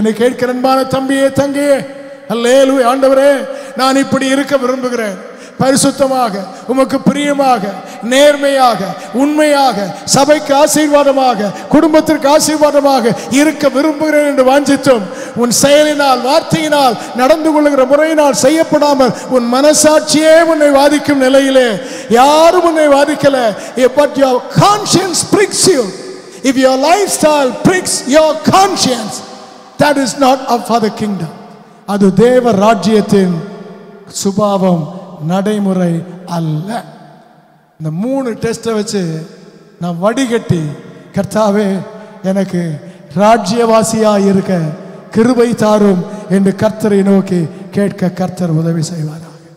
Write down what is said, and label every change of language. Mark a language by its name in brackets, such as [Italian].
[Tamil] என்னை கேட்கிற அன்பான தம்பியே தங்கையே, அல்லேலூயா. ஆண்டவரே, நான் இப்படி இருக்க விரும்புகிறேன், பரிசுத்தமாக, உமக்கு பிரியமாக, நேர்மையாக, உண்மையாக, சபைக்கு ஆசீர்வாதமாக, குடும்பத்திற்கு ஆசீர்வாதமாக இருக்க விரும்புகிறேன் என்று வாஞ்சித்தும் உன் செயலினால், வார்த்தையினால், நடந்து கொள்ளுகிற முறையினால் செய்யப்படாமல் உன் மனசாட்சியே உன்னை வாதிக்கும் நிலையிலே, யாரும் உன்னை வாதிக்கல, [English] but your conscience pricks you. If your lifestyle pricks your conscience, that is not for the kingdom. [Tamil] அது தேவ ராஜ்யத்தின் சுபாவம், நடைமுறை அல்ல. இந்த 3 டெஸ்ட்டை வச்சு நான் வடிகட்டி, கர்த்தாவே எனக்கு ராஜ்யவாசியாக இருக்க கிருபை தாரும் என்று கர்த்தரை நோக்கி கேட்க கர்த்தர் உதவி செய்வாராக.